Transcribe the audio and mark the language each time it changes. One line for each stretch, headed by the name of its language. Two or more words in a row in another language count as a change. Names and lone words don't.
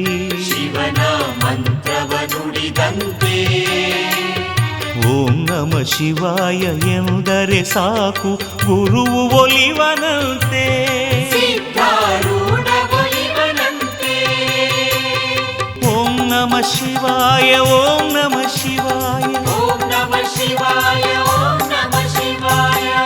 Kannada: ಶಿವನ ಮಂತ್ರವ ನುಡಿದಂತೆ.
Sanskrit: ಓಂ ನಮ ಶಿವಾಯ
Kannada: ಎಂದರೆ ಸಾಕು ಗುರುವು ಒಲಿವನಂತೆ. ಸಿದ್ಧಾರೂಢ ಒಲಿವನಂತೆ.
Sanskrit: ಓಂ ನಮ ಶಿವಾಯ, ಓಂ ನಮ ಶಿವಾಯ, ಓಂ ನಮ ಶಿವಾಯ, ಓಂ ನಮ ಶಿವಾಯ.